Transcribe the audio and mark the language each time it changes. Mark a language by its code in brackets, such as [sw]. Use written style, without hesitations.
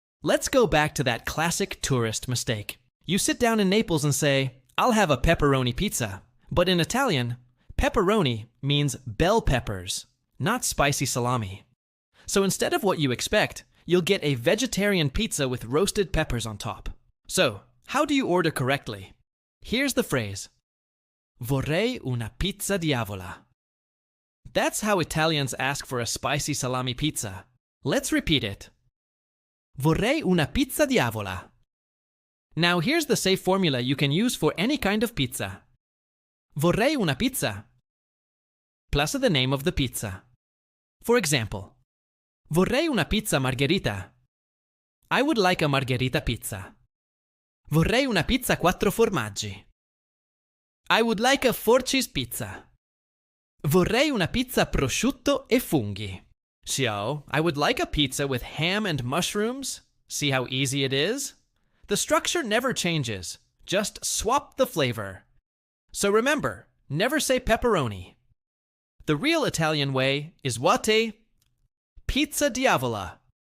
[en] Let's go back to that classic tourist mistake. You sit down in Naples and say, "I'll have a pepperoni pizza." But in Italian, pepperoni means bell peppers, not spicy salami. So instead of what you expect, you'll get a vegetarian pizza with roasted peppers on top. So, how do you order correctly? Here's the phrase. [it] Vorrei una pizza diavola. [en] That's how Italians ask for a spicy salami pizza. Let's repeat it. [it] Vorrei una pizza diavola. [en] Now here's the safe formula you can use for any kind of pizza. [it] Vorrei una pizza, [en] plus the name of the pizza. For example, [it] vorrei una pizza margherita. [en] I would like a margherita pizza. [it] Vorrei una pizza quattro formaggi. [en] I would like a four-cheese pizza. [it] Vorrei una pizza prosciutto e funghi. [en] So, I would like a pizza with ham and mushrooms. See how easy it is? The structure never changes. Just swap the flavor. So remember, never say pepperoni. The real Italian way is what? Pizza diavola.